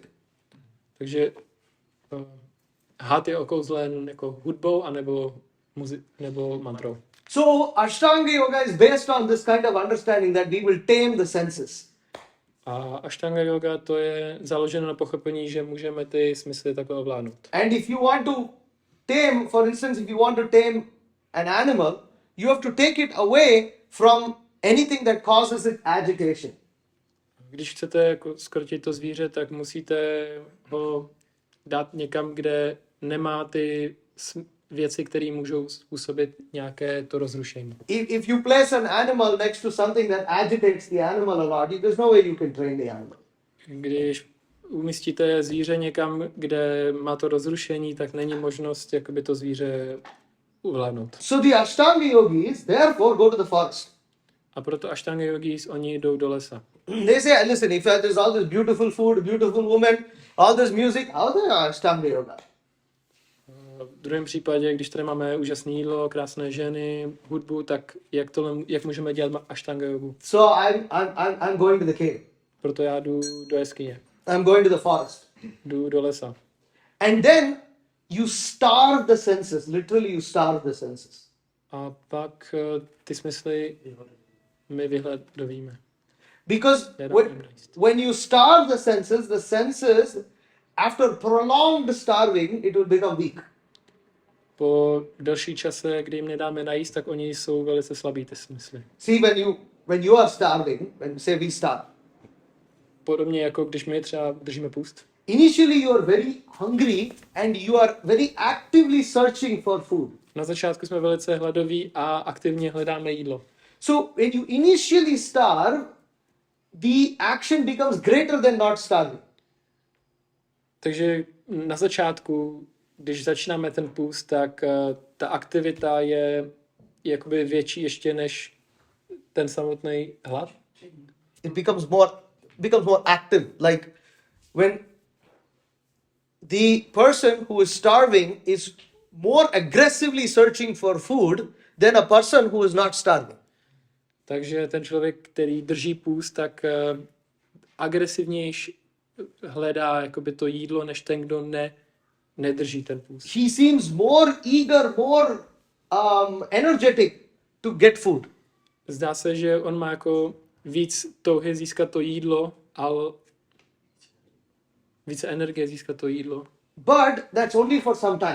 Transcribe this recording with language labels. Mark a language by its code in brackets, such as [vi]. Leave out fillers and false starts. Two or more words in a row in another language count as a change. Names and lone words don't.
[cs] Takže had je okouzlen jako hudbou anebo nebo mantrou. [en] So Ashtanga yoga is based on this kind of understanding that we will tame the senses. [cs] A ashtanga yoga, to je založeno na pochopení, že můžeme ty smysly takhle ovládnout. [en] And if you want to tame, for instance, if you want to tame an animal, you have to take it away from anything that causes it agitation. [cs] Když chcete jako zkrotit to zvíře, tak musíte ho dát někam, kde nemá ty věci, které můžou způsobit nějaké to rozrušení. [en] If you place an animal next to something that agitates the animal a lot, there's no way you can train the animal. [cs] Když umístíte zvíře někam, kde má to rozrušení, tak není možnost jakoby to zvíře ovládnout. [en] So the Ashtanga yogis therefore go to the forest. [cs] A proto ashtanga yogis, oni jdou do lesa. [en] They say, listen, if there's all this beautiful food, beautiful women, all this music, how the Ashtanga yoga? [cs] V druhém případě, když tady máme úžasné jídlo, krásné ženy, hudbu, tak jak můžeme dělat ashtanga jogu? [en] So I'm going to the cave. [cs] Proto já jdu do jeskyně. [en] I'm going to the forest. [cs] Jdu do lesa. [en] And then you starve the senses. Literally, you starve the senses. [cs] A pak ty smysly my vyhledovíme. [en] Because when you starve the senses, after prolonged starving, it will become weak. [cs] Po delší čase, kdy jim nedáme najíst, tak oni jsou velice slabí, ty smysly. [en] See, when you are starving, when say we starve, [cs] Podobně jako když my třeba držíme půst. [en] initially you are very hungry and you are very actively searching for food. [cs] Na začátku jsme velice hladoví a aktivně hledáme jídlo. [en] So when you initially starve, the action becomes greater than not starving. [cs] Takže na začátku, když začínáme ten půst, tak ta aktivita je jakoby větší ještě než ten samotný hlad. [en] It becomes more active. Like when the person who is starving is more aggressively searching for food than a person who is not starving. [cs] Takže ten člověk, který drží půst, tak agresivnější hledá jakoby to jídlo, než ten, kdo nedrží ten půst. [en] He seems more eager, more energetic to get food. [cs] Zdá se, že on má jako víc touhy získat to jídlo, ale více energie získat to jídlo. [en] But that's only for some time.